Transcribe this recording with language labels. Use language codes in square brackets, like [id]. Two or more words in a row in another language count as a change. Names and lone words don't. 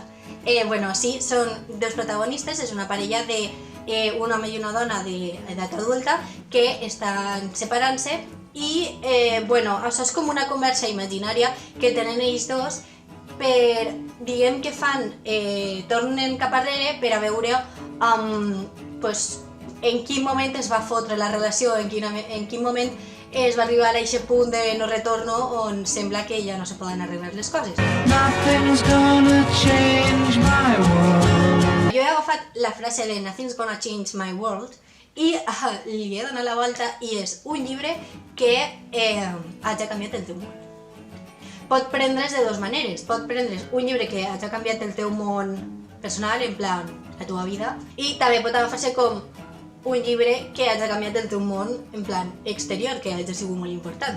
[ca] Bueno, sí, són dos protagonistes, és una parella d'un home i una dona d'edat adulta que estan separant-se i, bueno, això és com una conversa imaginària que tenen ells dos per, diguem que fan, tornen cap arrere per a veure en quin moment es va fotre la relació, en quin moment es va arribar a aquest punt de no retorno on sembla que ja no se poden arreglar les coses. [en] Nothing's gonna change my world. [ca] Jo he agafat la frase de [en] Nothing's gonna change my world [ca] i li he donat la volta i és un llibre que hagi canviat el teu món. Pot prendre's de dues maneres. Pot prendre's un llibre que hagi canviat el teu món personal, en plan, la teva vida, i també pot agafar-se com un llibre que hagi canviat el teu món, en plan, exterior, que hagi sigut molt important.